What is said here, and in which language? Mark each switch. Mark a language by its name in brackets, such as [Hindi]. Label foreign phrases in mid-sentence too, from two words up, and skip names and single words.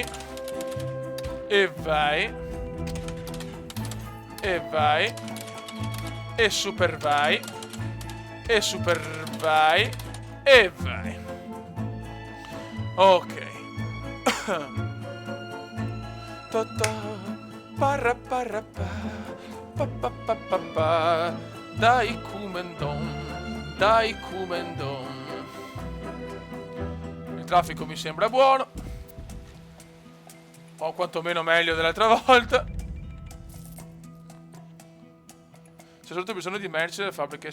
[Italian] E vai. E vai. E super vai. E super vai. E vai. Ok. Parra parra pa. Pa pa pa pa pa. Dai Kumendon. Dai Kumendon. Il traffico mi sembra buono. O quantomeno meglio dell'altra volta. C'è solo bisogno di merci nelle fabbriche.